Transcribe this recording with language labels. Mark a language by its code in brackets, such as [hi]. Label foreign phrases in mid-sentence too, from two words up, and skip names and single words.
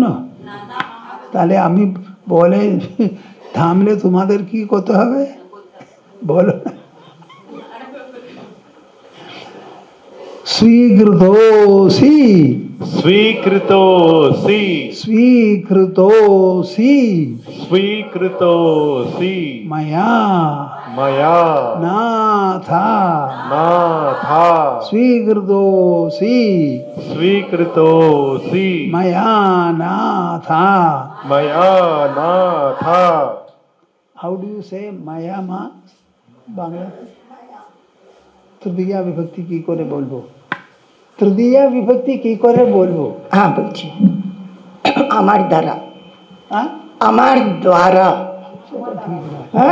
[bn] তাহলে আমি বলে থামলে তোমাদের কি করতে হবে বলো? [sa] স্বীকৃতোসি, स्वीकृतोऽसि, স্বীকৃতোসি स्वीकृतोऽसि ময়া मया নাথা, नाथा। স্বীকৃতোসি स्वीकृतोऽसि ময়া নাথা। मया नाथा। [en] How do you say maya ma Bangla? [bn] তৃতীয়া বিভক্তি কি করে বলবো? তৃতীয়া বিভক্তি কি করে বলবো? হ্যাঁ বলছি, আমার দ্বারা, হ্যাঁ, আমার দ্বারা। সেটা ঠিক না, হ্যাঁ?